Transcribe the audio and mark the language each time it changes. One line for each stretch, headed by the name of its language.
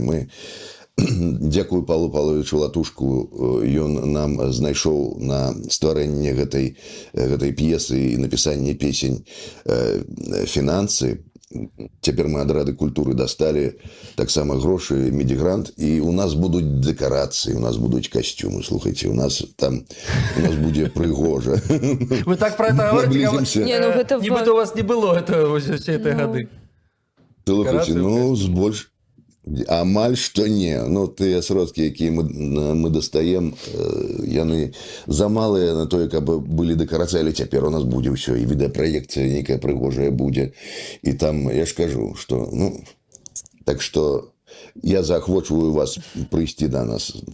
Belarusian: Мы, дзякую Павлу Павловичу Латушку, ён нам знайшоў на стварэнне гэтай п'есы і напісанне песень фінансы. Цяпер мы ад Рады культуры дасталі таксама грошы, медігрант, і у нас будуць дэкарацыі, у нас будуць касцюмы, слухайце, у нас будзе прыгожа.
Russian: Вы так про это говорите?
Belarusian: Не, ну гэта нібыта у вас
Russian: не было этого ўсе этой
Belarusian: гады. Слухайце, ну, збольш амаль што не. Ну, тыя сродкі, якія мы дастаем, яны замалыя на тое, каб былі дэкарацыі, але цяпер у нас будзе ўсё, і відэапраекцыя нейкая прыгожая будзе. І там, я ж кажу, што, ну, так што я заахвочваю вас прыйсці да нас.